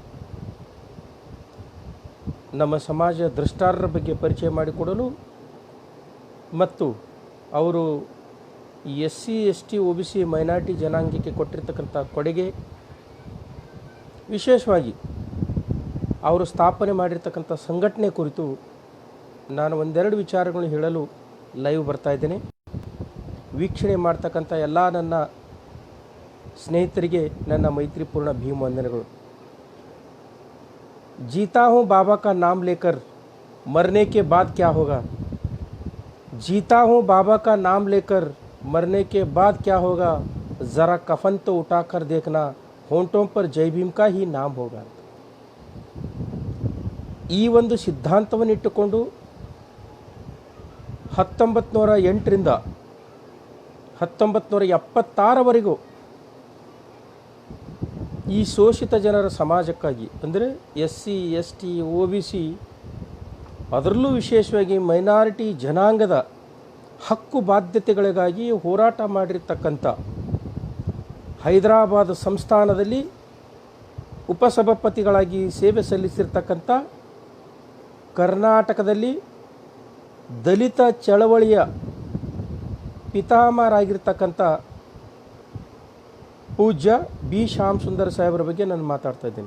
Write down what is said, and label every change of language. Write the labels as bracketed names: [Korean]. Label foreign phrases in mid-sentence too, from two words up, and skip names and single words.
[Kannada] ನಮ್ಮ ಸಮಾಜ ದ್ರಷ್ಟಾರರ ಬಗ್ಗೆ ಪರಿಚಯ ಮಾಡಿಕೊಡಲು ಮತ್ತು ಅವರು [English] SC ST OBC minority [Kannada] ಜನಾಂಗಕ್ಕೆ ಕೊಟ್ಟಿರ್ತಕ್ಕಂಥ ಕೊಡುಗೆ, ವಿಶೇಷವಾಗಿ ಅವರು ಸ್ಥಾಪನೆ ಮಾಡಿರ್ತಕ್ಕಂಥ ಸಂಘಟನೆ ಕುರಿತು ನಾನು ಒಂದೆರಡು ವಿಚಾರಗಳನ್ನು ಹೇಳಲು ಲೈವ್ ಬರ್ತಾ ಇದ್ದೇನೆ. ವೀಕ್ಷಣೆ ಮಾಡ್ತಕ್ಕಂಥ ಎಲ್ಲ ನನ್ನ ಸ್ನೇಹಿತರಿಗೆ ನನ್ನ ಮೈತ್ರಿಪೂರ್ಣ ಭೀಮ ವಂದನೆಗಳು. [Hindi] जीता हूँ बाबा का नाम लेकर, मरने के बाद क्या होगा. जीता हूँ बाबा का नाम लेकर, मरने के बाद क्या होगा. ज़रा कफन तो उठाकर देखना, होंठों पर जय भीम का ही नाम होगा. [Kannada] ಈ ಒಂದು ಸಿದ್ಧಾಂತವನ್ನು ಇಟ್ಟುಕೊಂಡು 1908ರಿಂದ 1976ವರೆಗೂ ಈ ಶೋಷಿತ ಜನರ ಸಮಾಜಕ್ಕಾಗಿ, ಅಂದರೆ [English] SC ST OBC, [Kannada] ಅದರಲ್ಲೂ ವಿಶೇಷವಾಗಿ ಮೈನಾರಿಟಿ ಜನಾಂಗದ ಹಕ್ಕು ಬಾಧ್ಯತೆಗಳಿಗಾಗಿ ಹೋರಾಟ ಮಾಡಿರ್ತಕ್ಕಂಥ ಹೈದರಾಬಾದ್ ಸಂಸ್ಥಾನದಲ್ಲಿ ಉಪಸಭಾಪತಿಗಳಾಗಿ ಸೇವೆ ಸಲ್ಲಿಸಿರ್ತಕ್ಕಂಥ, ಕರ್ನಾಟಕದಲ್ಲಿ ದಲಿತ ಚಳವಳಿಯ ಪಿತಾಮಹರಾಗಿರ್ತಕ್ಕಂಥ ಪೂಜ್ಯ B ಶ್ಯಾಮ್ ಸುಂದರ್ ಸಾಹೇಬರ ಬಗ್ಗೆ ನಾನು ಮಾತಾಡ್ತಾ ಇದ್ದೀನಿ.